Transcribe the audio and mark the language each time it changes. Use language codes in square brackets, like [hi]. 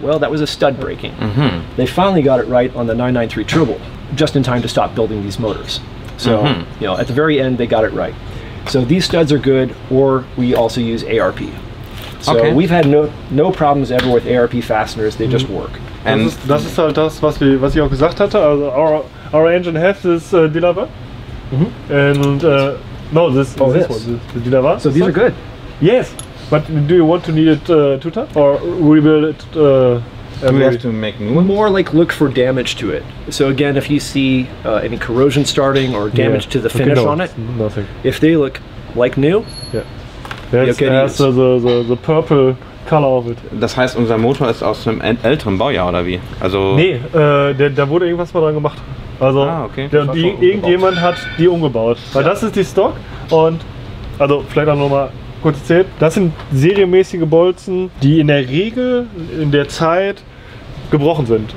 [en] Well, that was a stud breaking. They finally got it right on the 993 turbo, just in time to stop building these motors. So, you know, at the very end, they got it right. So these studs are good, or we also use ARP. So we've had no problems ever with ARP fasteners, they just work. [de] And das ist halt das, was ich auch gesagt hatte. [en] Also our engine has this Delavar. And no, this one, the Delavar. So these are good. Yes, but do you want to need it tutor or rebuild it? Do we have to make new ones? More like look for damage to it. So again, if you see any corrosion starting or damage to the finish on it, nothing. If they look like new, that's the purple color of it. [de] Das heißt, unser Motor ist aus einem älteren Baujahr oder wie? Also nee, da wurde irgendwas mal dran gemacht. Also irgendjemand hat die umgebaut. Weil das ist die Stock und also vielleicht auch nochmal kurz erzählt. Das sind serienmäßige Bolzen, die in der Regel in der Zeit gebrochen sind.